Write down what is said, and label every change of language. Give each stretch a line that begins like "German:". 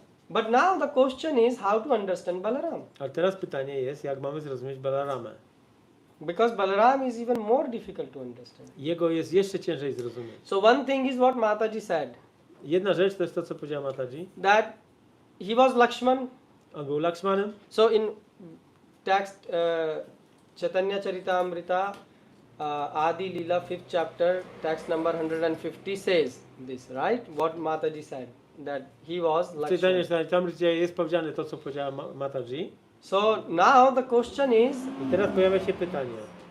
English: But now the question is how to understand Balaram.
Polish: Ale teraz pytanie jest, jak mamy zrozumieć Balaramę?
English: Because Balaram is even more difficult to understand.
Polish: Jego jest jeszcze ciężej zrozumieć.
English: So one thing is what Mataji said,
Polish: Jedna rzecz to jest to, co powiedziała Mataji.
English: that he was Lakshman.
Polish: On był Lakshmanem.
English: So in text Chaitanya Charitamrita Adi Leela 5th chapter text number 150 says this, right? What Mataji said, that he was
Polish: W Chaitanya
English: Lakshman.
Polish: Charitamrita jest powiedziane to, co powiedziała Mataji.
English: So now the question is,
Polish: I teraz pojawia się pytanie.